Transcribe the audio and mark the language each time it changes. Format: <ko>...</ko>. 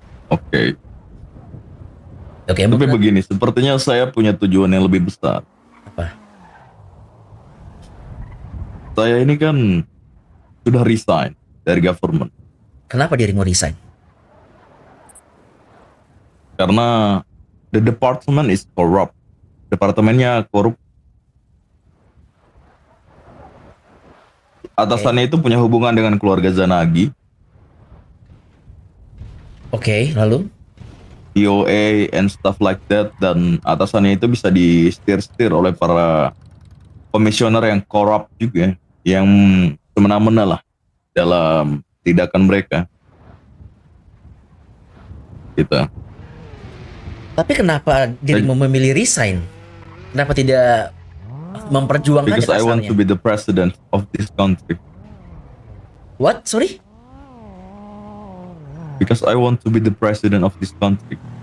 <id>Oke. Oke, Tapi mungkin begini, sepertinya saya punya tujuan yang lebih besar. apa? Saya ini kan sudah resign dari government. Kenapa dirimu resign? Karena</id> <en>the department is corrupt.</en> <id>Departemennya korup. Atasannya itu punya hubungan dengan keluarga Zanagi, Oke, lalu? DOA and stuff like that, dan atasannya itu bisa di-steer oleh para komisioner yang korup juga, yang semena-mena lah dalam tindakan mereka. Gitu. Tapi kenapa dirimu memilih resign? Kenapa tidak memperjuangkan</id> <en>Because I want to be the president of this country. What? Sorry? Because I want to be the president of this country.</en>